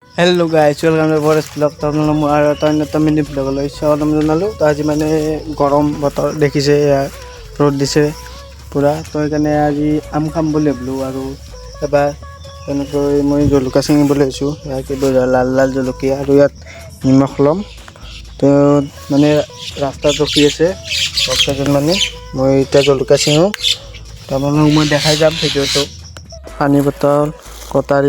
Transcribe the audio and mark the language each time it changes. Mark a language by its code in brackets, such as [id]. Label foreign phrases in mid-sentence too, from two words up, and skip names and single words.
[en] hello guys welcome to forest vlog [as] तो আপনারা মই আৰু এটা অন্যতম [en] mini vlog [as] লৈ স্বাগতম জনালোঁ তো আজি মানে গৰম বতৰ দেখিছে ৰ'দ দিছে পুৰা তো সেইকাৰণে আজি আম খাম বুলি ভাবিলোঁ আৰু এবাৰ তেনেকৈ মই জলকীয়া ছিঙিবলৈ আহিছোঁ কিবা লাল লাল জলকীয়া আৰু ইয়াত নিমখ ল'ম তো মানে ৰাস্তাত ৰখি আছে বৰ্তমান মানে মই এতিয়া জলকীয়া ছিঙো তো আপোনালোকক মই দেখাই যাম ভিডিঅ'টো পানী বটল কটাৰী